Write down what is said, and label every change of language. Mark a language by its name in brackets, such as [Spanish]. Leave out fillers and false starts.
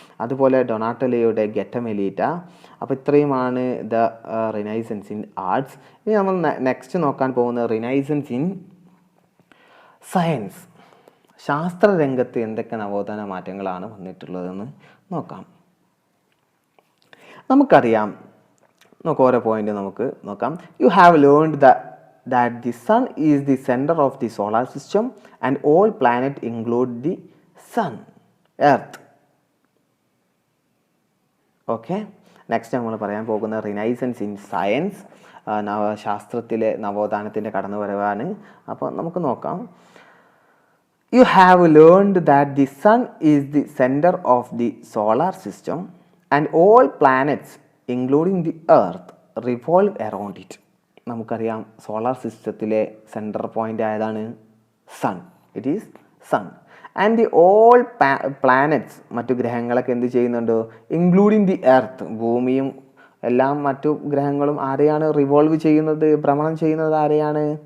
[Malayalam] അതുപോലെ ഡൊണാറ്റലോയുടെ ഗെറ്റമെലീറ്റ. അപ്പോൾ ഇത്രയുമാണ് ദ റിനൈസൻസ് ഇൻ ആർട്സ്. ഇനി നമ്മൾ നെക്സ്റ്റ് നോക്കാൻ പോകുന്നത് റിനൈസൻസ് ഇൻ സയൻസ്. ശാസ്ത്രരംഗത്ത് എന്തൊക്കെ നവോത്ഥാന മാറ്റങ്ങളാണ് വന്നിട്ടുള്ളതെന്ന് നോക്കാം. നമുക്കറിയാം, ഓരോ പോയിന്റ് നമുക്ക് നോക്കാം. [English] You have learned that the sun is the center of the solar system and all planets include the sun, earth. [Malayalam] Okay, next നമ്മൾ പറയാൻ പോകുന്ന റിനൈസൻസ് ഇൻ സയൻസ്, ശാസ്ത്രത്തിലെ നവോത്ഥാനത്തിൻ്റെ കടന്നുവരവാണ്. അപ്പോൾ നമുക്ക് നോക്കാം. [English] You have learned that the sun is the center of the solar system and all planets including the earth revolve around it. [Malayalam] നമുക്കറിയാം solar സിസ്റ്റത്തിലെ centre point ആയതാണ് sun. [English] It is sun. And the all planets, [Malayalam] മറ്റു ഗ്രഹങ്ങളൊക്കെ എന്ത് ചെയ്യുന്നുണ്ട്, [English] including the earth, [Malayalam] ഭൂമിയും എല്ലാം മറ്റു ഗ്രഹങ്ങളും ആരെയാണ് റിവോൾവ് ചെയ്യുന്നത്, ഭ്രമണം ചെയ്യുന്നത് ആരെയാണ്?